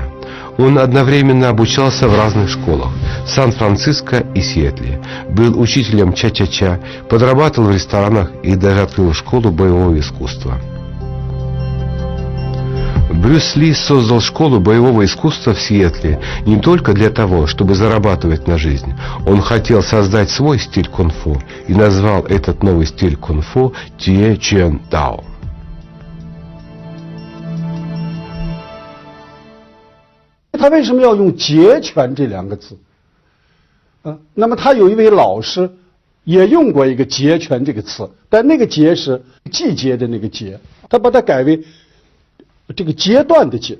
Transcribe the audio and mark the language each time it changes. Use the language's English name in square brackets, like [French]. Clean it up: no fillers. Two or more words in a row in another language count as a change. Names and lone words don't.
[Russian] Он одновременно обучался в разных школах – в Сан-Франциско и Сиэтле, был учителем ча-ча-ча, подрабатывал в ресторанах и даже открыл школу боевого искусства. Брюс Ли создал школу боевого искусства в Сиэтле не только для того, чтобы зарабатывать на жизнь. Он хотел создать свой стиль кунг-фу и назвал этот новый стиль кунг-фу Тие Чен Дао. [Chinese] 他为什么要用截拳这两个字？那么他有一位老师也用过一个截拳这个词，但那个截是季节的那个节，他把它改为这个阶段的阶。